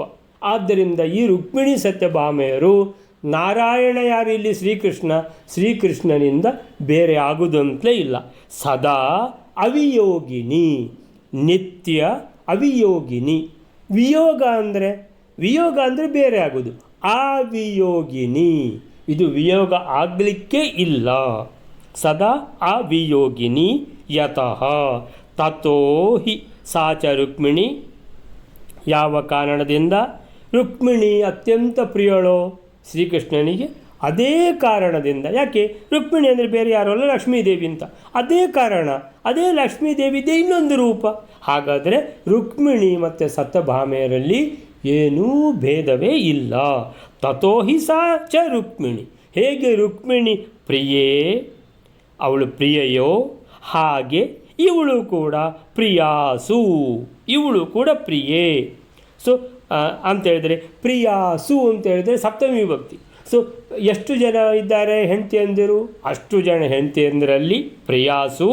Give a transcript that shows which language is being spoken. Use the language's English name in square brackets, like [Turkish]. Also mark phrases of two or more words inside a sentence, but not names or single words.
[Kannada] ಆದ್ದರಿಂದ ಈ ರುಕ್ಮಿಣಿ ಸತ್ಯಭಾಮೆಯರು ನಾರಾಯಣ ಯಾರು ಇಲ್ಲಿ ಶ್ರೀಕೃಷ್ಣನಿಂದ ಬೇರೆ ಆಗುವುದಂತಲೇ ಇಲ್ಲ. [Sanskrit] ಸದಾ ಅವಿಯೋಗಿನಿ, ನಿತ್ಯ ಅವಿಯೋಗಿನಿ. [Kannada] ವಿಯೋಗ ಅಂದರೆ ಬೇರೆ ಆಗೋದು. ಅವಿಯೋಗಿನಿ, ಇದು ವಿಯೋಗ ಆಗಲಿಕ್ಕೆ ಇಲ್ಲ. [Sanskrit] ಸದಾ ಅವಿಯೋಗಿನಿ ಯತಃ. ತತೋ ಹಿ ಸಾ ಚ ರುಕ್ಮಿಣಿ. [Kannada] ಯಾವ ಕಾರಣದಿಂದ ರುಕ್ಮಿಣಿ ಅತ್ಯಂತ ಪ್ರಿಯಳೋ ಶ್ರೀಕೃಷ್ಣನಿಗೆ ಅದೇ ಕಾರಣದಿಂದ. ಯಾಕೆ? ರುಕ್ಮಿಣಿ ಅಂದರೆ ಬೇರೆ ಯಾರು ಅಲ್ಲ, ಲಕ್ಷ್ಮೀದೇವಿ ಅಂತ. ಅದೇ ಕಾರಣ, ಅದೇ ಲಕ್ಷ್ಮೀದೇವಿದೇ ಇನ್ನೊಂದು ರೂಪ. ಹಾಗಾದರೆ ರುಕ್ಮಿಣಿ ಮತ್ತು ಸತ್ಯಭಾಮೆಯರಲ್ಲಿ ಏನೂ ಭೇದವೇ ಇಲ್ಲ. [Sanskrit] ತತೋ ಹಿ ಸಾ ಚ ರುಕ್ಮಿಣಿ. [Kannada] ಹೇಗೆ ರುಕ್ಮಿಣಿ ಪ್ರಿಯೇ, ಅವಳು ಪ್ರಿಯೆಯೋ ಹಾಗೆ ಇವಳು ಕೂಡ ಪ್ರಿಯಾಸು, ಇವಳು ಕೂಡ ಪ್ರಿಯೆ. ಸೊ ಅಂತೇಳಿದರೆ ಪ್ರಿಯಾಸು ಅಂತೇಳಿದರೆ ಸಪ್ತಮಿ ವಿಭಕ್ತಿ. ಸೊ ಎಷ್ಟು ಜನ ಇದ್ದಾರೆ ಹೆಂಡತಿಯಂದಿರು? ಅಷ್ಟು ಜನ ಹೆಂಡತಿಯಂದರಲ್ಲಿ ಪ್ರಿಯಾಸು.